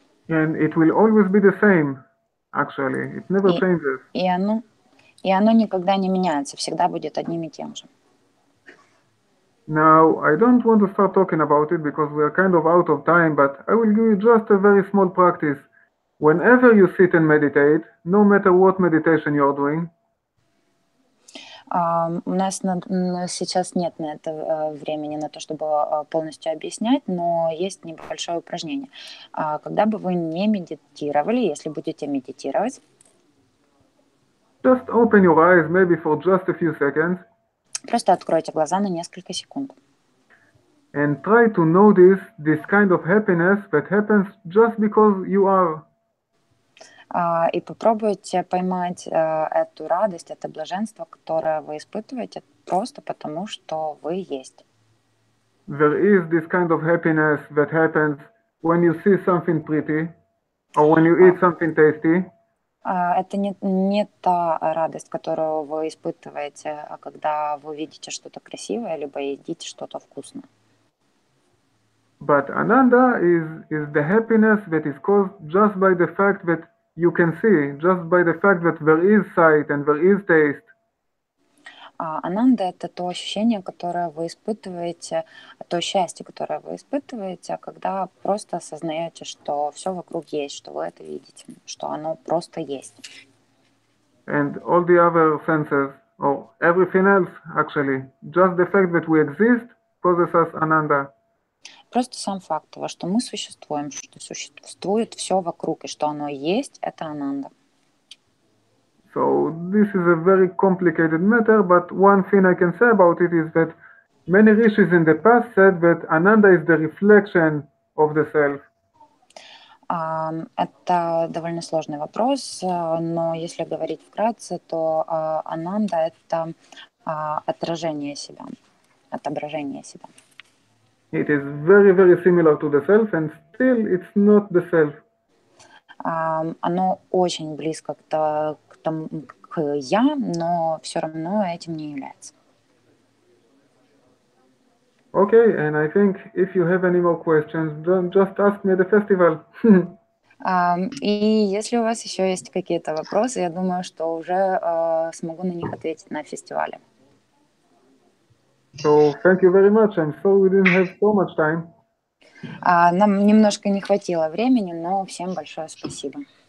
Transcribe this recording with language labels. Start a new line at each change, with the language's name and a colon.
English: And it will always be the same, actually. It never changes.
Russian: И оно никогда не меняется, всегда будет одним и тем же.
English: Now, I don't want to start talking about it because we are kind of out of time, but I will give you just a very small practice. Whenever you sit and meditate, no matter what meditation you are doing,
Russian: у нас сейчас нет на это времени, на то, чтобы полностью объяснять, но есть небольшое упражнение. Когда бы вы не медитировали, если будете медитировать,
English: just open your eyes, maybe for just a few seconds,
Russian: просто откройте глаза на несколько секунд.
English: And try to notice this kind of happiness that happens just because you are.
Russian: И попробуйте поймать эту радость, это блаженство, которое вы испытываете просто потому, что вы есть.
English: There is this kind of happiness that happens when you see something pretty or when you eat something tasty.
Russian: Это не та радость, которую вы испытываете, когда вы видите что-то красивое, либо едите что-то вкусное.
English: But Ananda is the happiness that is caused just by the fact that you can see, just by the fact that there is sight and there is taste.
Russian: Ананда — это то ощущение, которое вы испытываете, то счастье, которое вы испытываете, когда просто осознаете, что все вокруг есть, что вы это видите, что оно просто есть.
English: And all the other senses, or everything else actually, just the fact that we exist causes us Ananda.
Russian: Просто сам факт того, что мы существуем, что существует все вокруг, и что оно есть, это Ананда.
English: So this is a very complicated matter, but one thing I can say about it is that many rishis in the past said that Ananda is the reflection of the self.
Russian: Это довольно сложный вопрос, но если говорить вкратце, то Ананда — это отражение себя, отображение себя.
English: It is very, very similar to the self, and still it's not the self.
Russian: Оно очень близко к я, но все равно этим не является.
English: Okay, and I think if you have any more questions, don't just ask me at the festival.
Russian: И если у вас еще есть какие-то вопросы, я думаю, что уже смогу на них ответить на фестивале.
English: So thank you very much. I'm sorry we didn't have so much time.
Russian: Нам немножко не хватило времени, но всем большое спасибо.